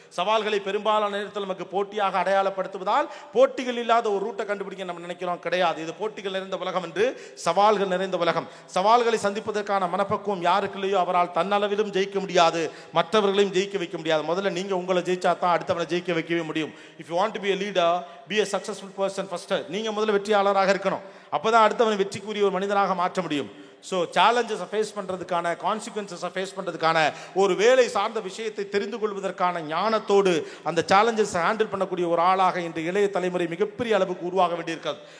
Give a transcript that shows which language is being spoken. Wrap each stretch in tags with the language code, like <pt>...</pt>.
<ta>சவால்களை பெரும்பாலான நேரத்தில் நமக்கு போட்டியாக அடையாளப்படுத்துவதால் போட்டிகள் இல்லாத ஒரு ரூட்டை கண்டுபிடிக்க நம்ம நினைக்கிறோம். கிடையாது, இது போட்டிகள் நிறைந்த உலகம் என்று சவால்கள் நிறைந்த உலகம். சவால்களை சந்திப்பதற்கான மனப்பக்குவம் யாருக்கு இல்லையோ அவரால் தன்னளவிலும் ஜெயிக்க முடியாது, மற்றவர்களையும் ஜெயிக்க வைக்க முடியாது. முதல்ல நீங்கள் உங்களை ஜெயிச்சா தான் அடுத்தவனை ஜெயிக்க வைக்கவே முடியும்.</ta> <en>If you want to be a leader, be a successful person first.</en> <ta>நீங்கள் முதல்ல வெற்றியாளராக இருக்கணும், அப்போ தான் அடுத்தவனை வெற்றிக்குரிய ஒரு மனிதனாக மாற்ற முடியும். ஸோ சேலஞ்சஸை ஃபேஸ் பண்ணுறதுக்கான, கான்சிக்வன்சஸை ஃபேஸ் பண்ணுறதுக்கான, ஒரு வேலை சார்ந்த விஷயத்தை தெரிந்து கொள்வதற்கான ஞானத்தோடு அந்த சேலஞ்சஸை ஹேண்டில் பண்ணக்கூடிய ஒரு ஆளாக இன்று இளைய தலைமுறை மிகப்பெரிய அளவுக்கு உருவாக வேண்டியிருக்காது.</ta>